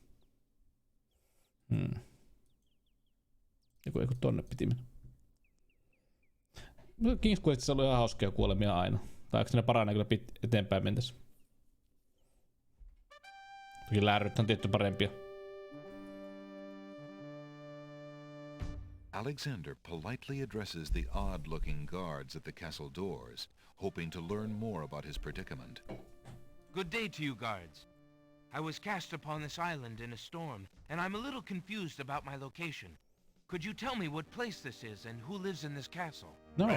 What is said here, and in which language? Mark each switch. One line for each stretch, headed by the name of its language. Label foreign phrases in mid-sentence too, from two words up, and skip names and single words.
Finnish: Joku tonne piti mennä. King's Questissa oli ihan hauskia kuolemia aina. Tai eikö ne paranee kyllä eteenpäin mentässä? Toki lääryt on tietty parempia.
English: Alexander politely addresses the odd-looking guards at the castle doors, hoping to learn more about his predicament. Good day to you, guards. I was cast upon this island in a storm, and I'm a little confused about my location. Could you tell me what place this is and who lives in this castle?